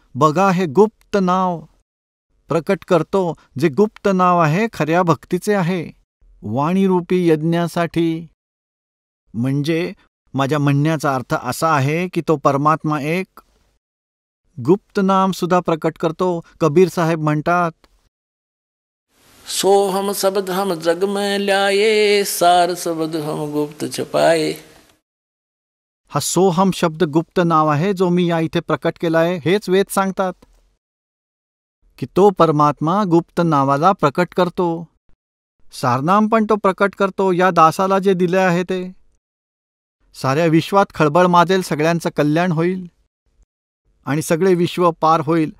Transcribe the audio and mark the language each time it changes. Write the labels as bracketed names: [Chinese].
[Marathi] बघा, हे गुप्त नाव प्रकट करतो, जे गुप्त नाव आहे खऱ्या भक्तीचे आहे. वाणीरूपी यज्ञासाठी, म्हणजे माझ्या म्हणण्याचा अर्थ असा आहे की तो परमात्मा एक गुप्त नाम सुद्धा प्रकट करतो. कबीर साहेब म्हणतात, [Hindi] सोहम शब्द हम जग में ल्याये, सार शब्द हम गुप्त छपाए. [Marathi] हा सोहम शब्द गुप्त नाव आहे जो मी या इथे प्रकट केला आहे. हेच वेद सांगतात की तो परमात्मा गुप्त नावाला प्रकट करतो. सारनाम पण तो प्रकट करतो. या दासाला जे दिले आहे ते साऱ्या विश्वात खळबळ माजेल, सगळ्यांचं कल्याण होईल आणि सगळे विश्व पार होईल.